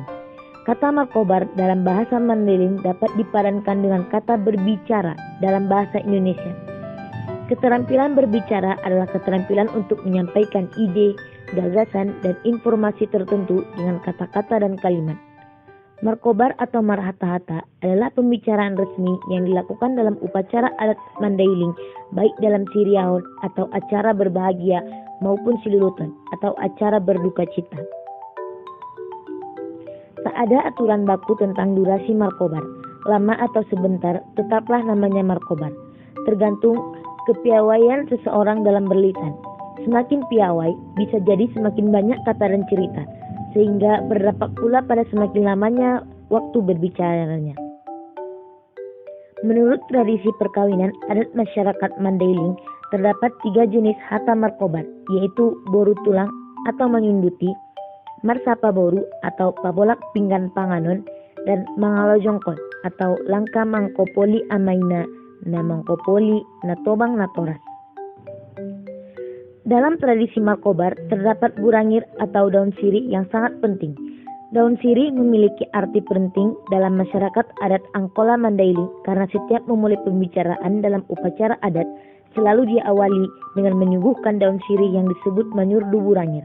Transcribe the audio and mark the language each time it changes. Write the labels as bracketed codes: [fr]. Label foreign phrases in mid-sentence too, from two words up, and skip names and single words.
[id] Kata Markobar dalam bahasa Mandailing dapat dipadankan dengan kata berbicara dalam bahasa Indonesia. Keterampilan berbicara adalah keterampilan untuk menyampaikan ide, gagasan, dan informasi tertentu dengan kata-kata dan kalimat. Markobar atau marhata-hata adalah pembicaraan resmi yang dilakukan dalam upacara adat Mandailing, baik dalam siriahon atau acara berbahagia maupun siluluton atau acara berduka cita. Tak ada aturan baku tentang durasi Markobar, lama atau sebentar tetaplah namanya Markobar, tergantung kepiawaian seseorang dalam berlisan. Semakin piawai, bisa jadi semakin banyak kata dan cerita, sehingga berdampak pula pada semakin lamanya waktu berbicaranya. Menurut tradisi perkawinan adat masyarakat Mandailing, terdapat 3 jenis hata Markobar, yaitu Boru Tulang atau Manyunduti, Marsapa Boru atau Pabolak Pinggan Panganon, dan Mangalo Jongkon atau Langka Mangkopoli Amaina na Mangkopoli na Tobang na Toras. Dalam tradisi Markobar terdapat burangir atau daun sirih yang sangat penting. Daun sirih memiliki arti penting dalam masyarakat adat Angkola Mandailing karena setiap memulai pembicaraan dalam upacara adat selalu diawali dengan menyuguhkan daun sirih yang disebut manyurdu burangir.